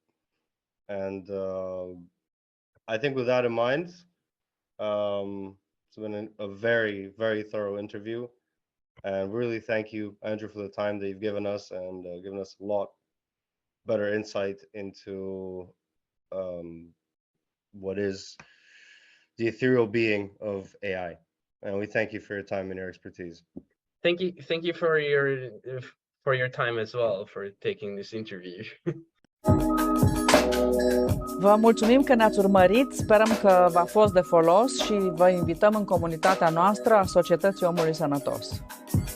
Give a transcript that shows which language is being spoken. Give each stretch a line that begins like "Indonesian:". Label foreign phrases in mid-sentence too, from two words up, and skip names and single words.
English: And I think with that in mind, it's been a very, very thorough interview, and really thank you, Andrew, for the time that you've given us, and given us a lot better insight into what is the ethereal being of AI. And we thank you for your time and your expertise. Thank you for your time as well, for taking this interview.
Romanian: Vă mulțumim că ne-ați urmărit, sperăm că v-a fost de folos și vă invităm în comunitatea noastră a Societății Omului Sănătos.